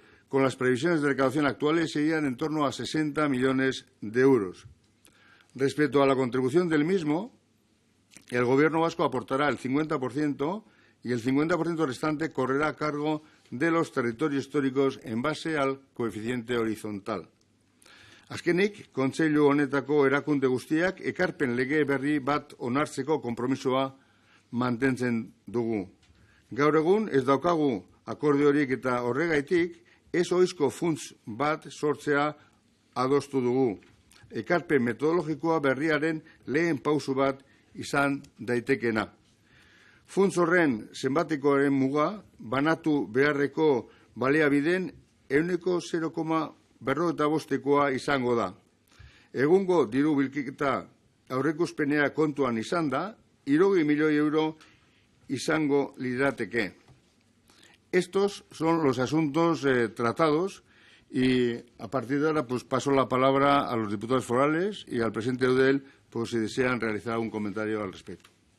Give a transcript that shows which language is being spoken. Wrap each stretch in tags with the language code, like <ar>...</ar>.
<es>Con las previsiones de recaudación actuales serían en torno a 60 millones de euros. Respecto a la contribución del mismo, el Gobierno vasco aportará el 50% y el 50% restante correrá a cargo de los territorios históricos en base al coeficiente horizontal.</es> <eu>Azkenik, Kontseilu honetako erakunde guztiak ekarpen lege berri bat onartzeko konpromisoa mantentzen dugu. Gaur egun ez daukagu akordiorik eta horregaitik ez ohizko funts bat sortzea adostu dugu. Ekarpen metodologikoa berriaren lehen pausu bat izan daitekeena. Funts horren zenbatekoaren muga banatu beharreko baliabideen 0,55%koa izango da. Egungo diru bilketa aurreikuspenea kontuan izan da, 60 milioi euro izango lirateke.</eu> <es>Estos son los asuntos tratados y a partir de ahora pues paso la palabra a los diputados forales y al presidente Eudel por si desean realizar algún comentario al respecto.</es>